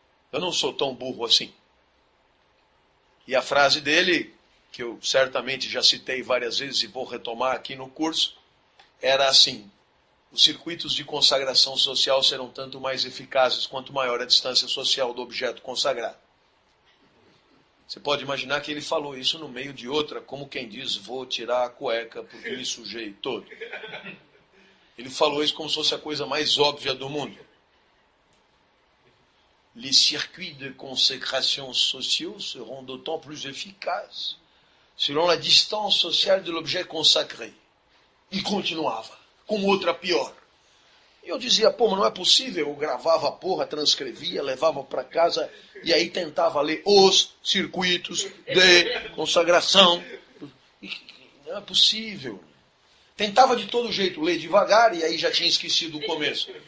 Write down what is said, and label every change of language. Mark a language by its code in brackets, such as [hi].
[pt] Eu não sou tão burro assim. E a frase dele, que eu certamente já citei várias vezes e vou retomar aqui no curso, era assim: os circuitos de consagração social serão tanto mais eficazes quanto maior a distância social do objeto consagrado. Você pode imaginar que ele falou isso no meio de outra, como quem diz, vou tirar a cueca porque me sujei todo. Ele falou isso como se fosse a coisa mais óbvia do mundo. [fr] Les circuits de consécration sociaux seront d'autant plus efficaces selon la distance sociale de l'objet consacré. [pt] E continuava, com outra pior. E eu dizia, pô, mas não é possível. Eu gravava a porra, transcrevia, levava para casa e aí tentava ler os circuitos de consagração. E não é possível. Tentava de todo jeito ler devagar e aí já tinha esquecido o começo.